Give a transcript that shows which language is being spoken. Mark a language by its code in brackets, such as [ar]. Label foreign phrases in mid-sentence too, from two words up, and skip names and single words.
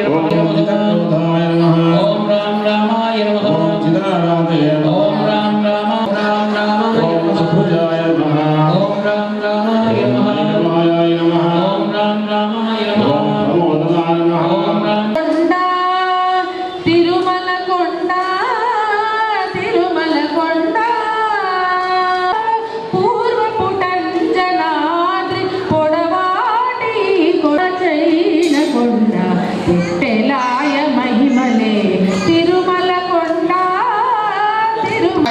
[sa] ओम नमः चिदानंदाय नमः ओम राम रामाय नमः ओम चिदानंदे नमः ओम राम रामाय ओम नमः सुभुजाय नमः ओम राम रामाय नमः मायाय नमः ओम राम रामाय ओम नमः प्रमोदनाय नमः ओम राम [te] కొండ తిరుమల కొండ తిరుమల కొండ పూర్వపుటంజనాద్రి పొడవాటి కొడచైన కొండ పుట్టెలాయ మహిమలే తిరుమల కొండ తిరుమల